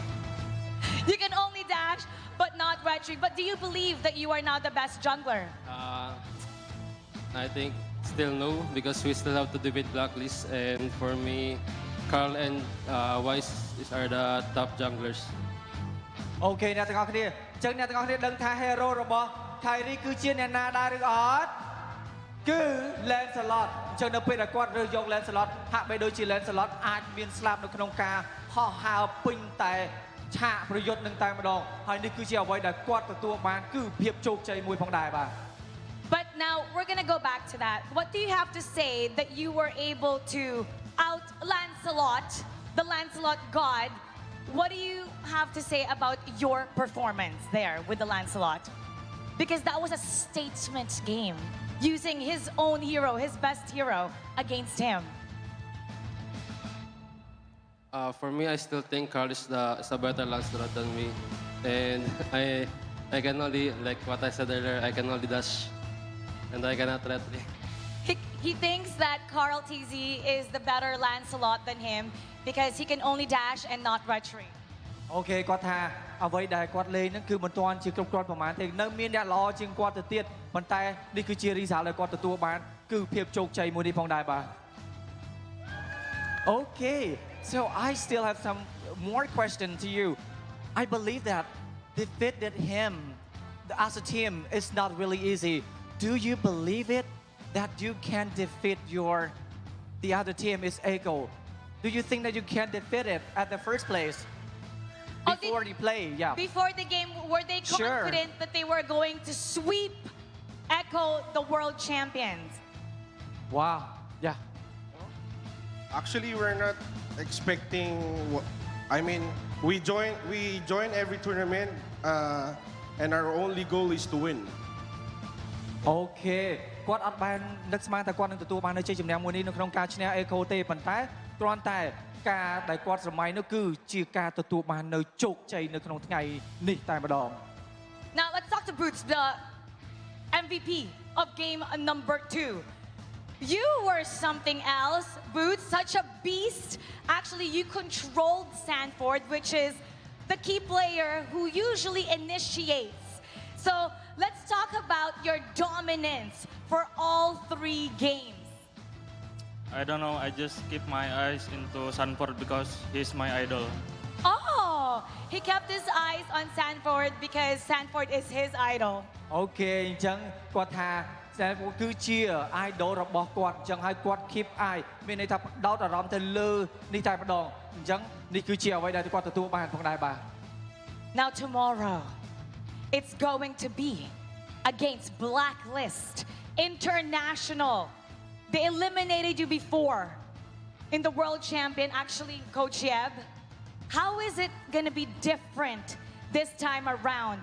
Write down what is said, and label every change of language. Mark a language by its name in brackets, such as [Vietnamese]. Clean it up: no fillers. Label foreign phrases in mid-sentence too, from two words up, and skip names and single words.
[English] You can only dash, but not retreat. But do you believe that you are now the best jungler? I think still no, because we still have to defeat Blacklist, and for me, Carl and Wise are the top junglers. [Khmer] អូខេអ្នកទាំងអស់គ្នាអញ្ចឹងអ្នកទាំងអស់គ្នាដឹងថា hero របស់ Kyrie គឺជាអ្នកណាដែរឬអត់គឺ Lancelot អញ្ចឹងនៅពេលដែលគាត់រើសយក Lancelot ហាក់បីដូចជា Lancelot អាចមានស្លាប់នៅក្នុងការហោះហើរពេញតែឆាកប្រយុទ្ធនឹងតែម្ដងហើយនេះគឺជាអ្វីដែលគាត់ទទួលបានគឺភាពជោគជ័យមួយផងដែរបាទ [English] But now we're going to go back to that. What do you have to say that you were able to out Lancelot, the Lancelot god? What do you have to say about your performance there with the Lancelot? Because that was a statement game, using his own hero, his best hero, against him. For me, I still think Carl is the better Lancelot than me, and I can only, like what I said earlier, I can only dash, and I cannot retreat. He thinks that Carl TZ is the better Lancelot than him because he can only dash and not retreat. [Khmer] អូខេគាត់ថាអ្វីដែលគាត់លេងហ្នឹងគឺមិនទាន់ជាគ្រប់គ្រាន់ប្រហែលទេនៅមានអ្នកល្អជាងគាត់ទៅទៀតប៉ុន្តែនេះគឺជា result ដែលគាត់ទទួលបានគឺភាពជោគជ័យមួយនេះផងដែរបាទ [English] Okay so I still have some more question to you I believe that defeated him as a team is not really easy do you believe it that you can defeat the other team is Echo do you think that you can defeat it at the first place before they play, yeah. Before the game, were they confident that they were going to sweep Echo, the world champions? Wow, yeah. Actually, we're not expecting. I mean, we join every tournament, and our only goal is to win. [Khmer] Okay គាត់អត់បាននឹកស្មានថាគាត់នឹងទទួលបាននៅជ័យជំនះមួយនេះនៅក្នុងការឈ្នះ Echo ទេប៉ុន្តែគ្រាន់តែការដែលគាត់ស្រមៃនោះគឺជាការទទួលបាននៅជោគជ័យនៅក្នុងថ្ងៃនេះតែម្ដង [English] Now let's talk to Boots, the MVP of game number 2. You were something else, Boots, such a beast. Actually, you controlled Sanford, which is the key player who usually initiates. So let's talk about your dominance for all 3 games. I don't know, I just keep my eyes into Sanford because he's my idol. Oh, he kept his eyes on Sanford because Sanford is his idol. [Khmer] អូខេអញ្ចឹងគាត់ថាតែគឺជា idol របស់គាត់អញ្ចឹងហើយគាត់ [English] keep eye [Khmer] មានន័យថាដោតអារម្មណ៍ទៅលើនេះតែម្ដងអញ្ចឹងនេះគឺជាអ្វីដែលគាត់ទទួលបានផងដែរបាទ [English] Now tomorrow, it's going to be against Blacklist International. They eliminated you before in the World Champion, actually, Coach Yeb. How is it going to be different this time around?